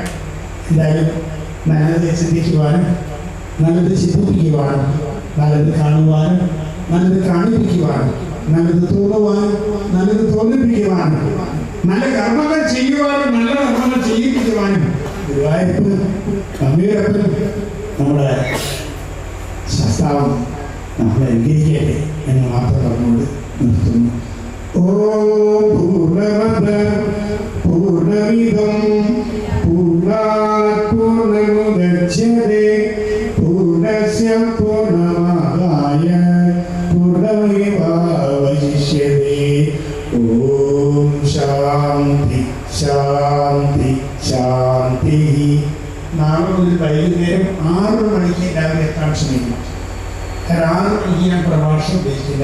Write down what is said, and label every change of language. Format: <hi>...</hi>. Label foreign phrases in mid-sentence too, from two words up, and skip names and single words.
<ml>എന്തായാലും നല്ലത് ചിന്തിക്കുവാനും നല്ലത് ചിന്തിപ്പിക്കുവാനും നല്ലത് കാണുവാനും നല്ലത് കാണിപ്പിക്കുവാനും നല്ലത് തോന്നുവാനും നല്ലത് തോന്നിപ്പിക്കുവാനും നല്ല കർമ്മങ്ങൾ ചെയ്യുവാനും നല്ല കർമ്മങ്ങൾ ചെയ്യിപ്പിക്കുവാനും ഗുരുവായൂരപ്പനും അമ്മയൂരപ്പനും നമ്മുടെ ശാസ്താവും നമ്മളെ അനുഗ്രഹിക്കട്ടെ എന്ന് മാത്രം പറഞ്ഞുകൊണ്ട് നിർത്തുന്നു.</ml> <sa>ഓം പൂർണ്ണമദ പൂർണ്ണമിദം പൂർണ്ണാത് പൂർണ്ണമുദച്യതേ പൂർണ്ണസ്യ പൂർണ്ണമാദായ പൂർണ്ണമേവാവശിഷ്യതേ. ഓം ശാന്തി ശാന്തി ശാന്തി.</sa> <ml>നാളെ മുതൽ വൈകുന്നേരം 6 മണിക്ക് എല്ലാവരും എത്താൻ ശ്രമിക്കണം. കാരണം 6 മണിക്ക് ഞാൻ പ്രഭാഷണം ഉദ്ദേശിച്ചില്ല.</ml>